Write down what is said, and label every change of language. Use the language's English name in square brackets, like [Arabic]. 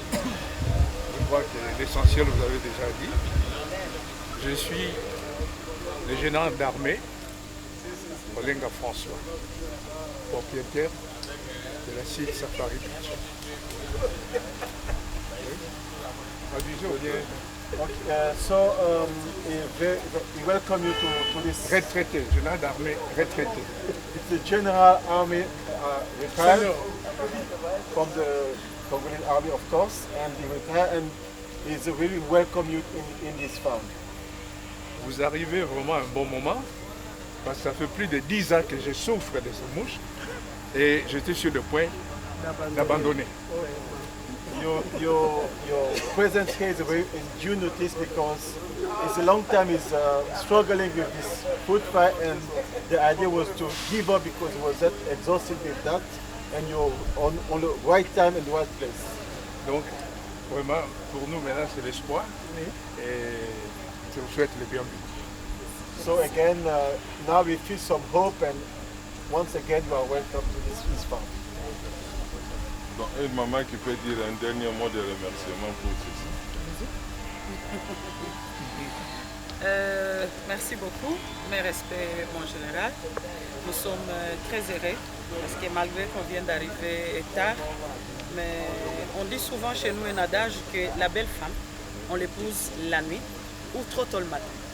[French] Je crois que l'essentiel, vous avez déjà dit. Je suis le général d'armée, Olenga François, propriétaire de la site Safari Beach. [English] Okay, so we welcome you to this. [French] Retraité, général d'armée retraité. [English] It's the General Army retired from the Congolese Army, of course, and he retired and is really welcome you in this farm. [French] Vous arrivez vraiment à un bon moment, parce que ça fait plus de 10 ans que je souffre de ces mouches et j'étais sur le point d'abandonner. [English] Your presence here is due notice because it's a long time he's struggling with this food fight, and the idea was to give up because he was that exhausted with that, and you're on the right time and the right place. [French] Donc vraiment pour nous maintenant c'est l'espoir et je vous souhaite le bienvenu. [English] So again, now we feel some hope, and once again you are welcome to this farm. [French] Donc, une maman qui peut dire un dernier mot de remerciement pour ceci. Merci beaucoup, mes respects, mon général. Nous sommes très heureux parce que malgré qu'on vient d'arriver tard, mais on dit souvent chez nous un adage que la belle femme, on l'épouse la nuit ou trop tôt le matin.